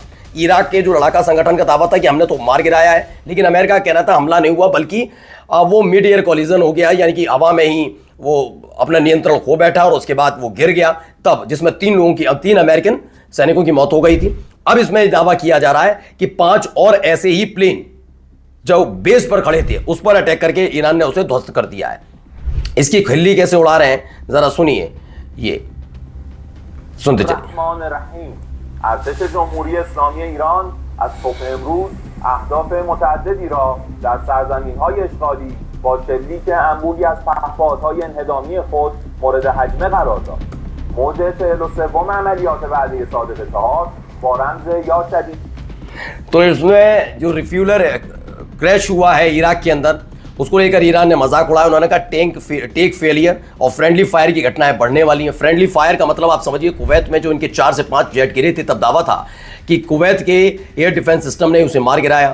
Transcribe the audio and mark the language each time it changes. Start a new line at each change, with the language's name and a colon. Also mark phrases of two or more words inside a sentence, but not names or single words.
Hindi: इराक के जो लड़ाका संगठन का दावा था कि हमने तो मार गिराया है, लेकिन अमेरिका का कहना था हमला नहीं हुआ, बल्कि वो
English: mid air collision
Hindi: हो गया, यानी कि हवा में ही वो अपना नियंत्रण खो बैठा और उसके बाद वो गिर गया, तब जिसमें 3 अमेरिकन सैनिकों की मौत हो गई थी। अब इसमें दावा किया जा रहा है कि 5 और ऐसे ही प्लेन जो बेस पर खड़े थे उस पर अटैक करके ईरान ने उसे ध्वस्त कर दिया है। इसकी खिल्ली कैसे उड़ा रहे हैं जरा सुनिए, ये सुनते चलिए।
Persian: ارتش جمهوری اسلامی ایران از صبح امروز اهداف متعددی را در سرزمین‌های اشغالی با شلیک انبوهی از پهپادهای انهدامی خود مورد هجمه قرار داد. موج 43 عملیات وعده صادق 4 با رمز یا شدید
Hindi: तो इसमें जो
English: refueler crash
Hindi: हुआ है इराक के अंदर, उसको लेकर ईरान ने मजाक उड़ाया। उन्होंने कहा
English: tech failure
Hindi: और
English: friendly fire
Hindi: की घटनाएं बढ़ने वाली हैं।
English: friendly fire
Hindi: का मतलब आप समझिए, कुवैत में जो इनके 4 से 5 जेट गिरे थे, तब दावा था कि कुवैत के
English: air defense system
Hindi: ने उसे मार गिराया।